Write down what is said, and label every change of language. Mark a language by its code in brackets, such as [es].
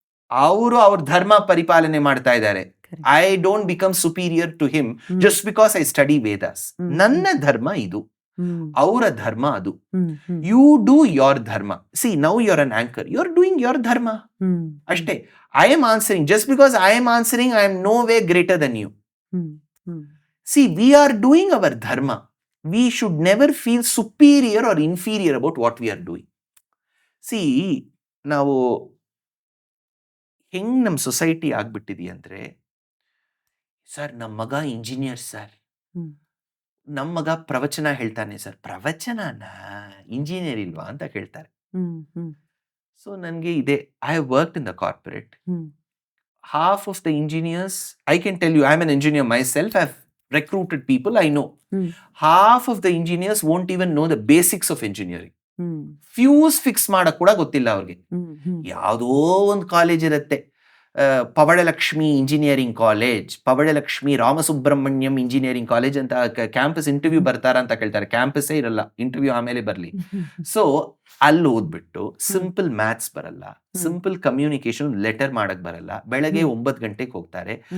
[kn] ಅವರು ಅವ್ರ ಧರ್ಮ ಪರಿಪಾಲನೆ ಮಾಡ್ತಾ ಇದ್ದಾರೆ. [en] I don't become superior to him just because I study Vedas. [kn] ನನ್ನ ಧರ್ಮ ಇದು, ಅವರ ಧರ್ಮ ಅದು. [en] You do your dharma. See now you're an anchor, you are doing your dharma ಅಷ್ಟೇ. I am answering. Just because I am answering, I am no way greater than you. See we are doing our dharma. We should never feel superior or inferior about what we are doing. [kn] See, ನಾವು ಹೆಂಗ್ ನಮ್ಮ society ಆಗ್ಬಿಟ್ಟಿದೆ ಅಂದ್ರೆ, sir ನಮ್ಮ ಮಗ engineer sir, ನಮ್ಮ ಮಗ ಪ್ರವಚನ ಹೇಳ್ತಾನೆ ಸರ್. ಪ್ರವಚನನ ಇಂಜಿನಿಯರ್ ಇಲ್ವಾ ಅಂತ ಕೇಳ್ತಾರೆ. ಸೊ ನನಗೆ ಇದೆ, [en] I have worked in the corporate. half of the engineers, I can tell you, I am an engineer myself, I have recruited people, I know. Half of the engineers won't even know the basics of engineering. [kn] Fuse fix ಮಾಡಕ್ ಕೂಡ ಗೊತ್ತಿಲ್ಲ ಅವ್ರಿಗೆ. ಯಾವುದೋ ಒಂದು college ಇರುತ್ತೆ, ಪವಳಲಕ್ಷ್ಮಿ engineering college, ಪವಳಲಕ್ಷ್ಮಿ Ramasubramaniam engineering college ಅಂತ campus interview ಬರ್ತಾರ ಅಂತ ಕೇಳ್ತಾರೆ. ಕ್ಯಾಂಪಸ್ಸೇ ಇರಲ್ಲ, ಇಂಟರ್ವ್ಯೂ ಆಮೇಲೆ ಬರಲಿ. ಸೊ ಅಲ್ಲಿ ಓದ್ಬಿಟ್ಟು ಸಿಂಪಲ್ ಮ್ಯಾಥ್ಸ್ ಬರಲ್ಲ, ಸಿಂಪಲ್ ಕಮ್ಯುನಿಕೇಶನ್ ಲೆಟರ್ ಮಾಡಕ್ ಬರಲ್ಲ, ಬೆಳಗ್ಗೆ 9 ಗಂಟೆಗೆ ಹೋಗ್ತಾರೆ.